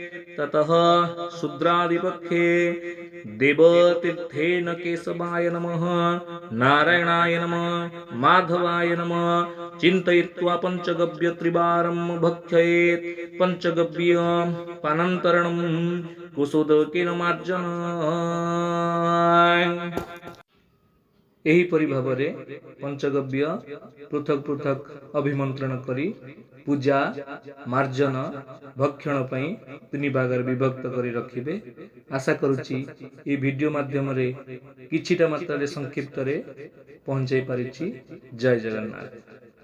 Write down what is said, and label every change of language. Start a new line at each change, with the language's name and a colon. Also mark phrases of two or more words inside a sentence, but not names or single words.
Sanskrit: ततः शूद्रादिपक्षे देवतीर्थेन केशवाय नमः, नारायणाय नमः, माधवाय नमः चिन्तयित्वा पंचगव्य त्रिवारं भक्षयेत्। पंचगव्य पानान्तरणं कुसुदकेन मार्जन।
Odia: ଏହିପରି ଭାବରେ ପଞ୍ଚଗବ୍ୟ ପୃଥକ ପୃଥକ ଅଭିମନ୍ତ୍ରଣ କରି ପୂଜା ମାର୍ଜନ ଭକ୍ଷଣ ପାଇଁ 3 ଭାଗରେ ବିଭକ୍ତ କରି ରଖିବେ। ଆଶା କରୁଛି ଏ ଭିଡିଓ ମାଧ୍ୟମ ରେ କିଛିଟା ମାତ୍ରା ରେ ସଂକ୍ଷିପ୍ତ ରେ ପହଞ୍ଚାଇ ପାରିଛି। ଜୟ ଜଗନ୍ନାଥ।